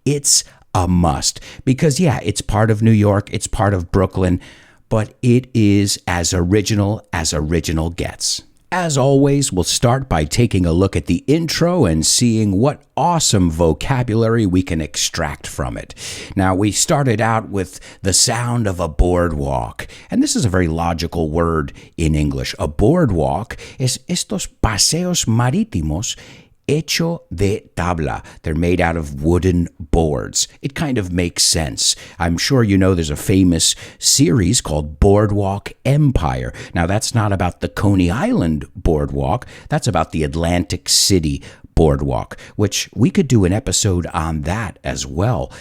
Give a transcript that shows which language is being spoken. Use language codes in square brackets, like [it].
[en] It's a must because it's part of New York, it's part of Brooklyn, but it is as original gets. As always, we'll start by taking a look at the intro and seeing what awesome vocabulary we can extract from it. Now, we started out with the sound of a boardwalk, and this is a very logical word in English. [es] A boardwalk es estos paseos marítimos hecho de tabla. [en] They're made out of wooden boards. It kind of makes sense. I'm sure you know there's a famous series called Boardwalk Empire. Now, that's not about the Coney Island boardwalk. That's about the Atlantic City boardwalk, which we could do an episode on that as well.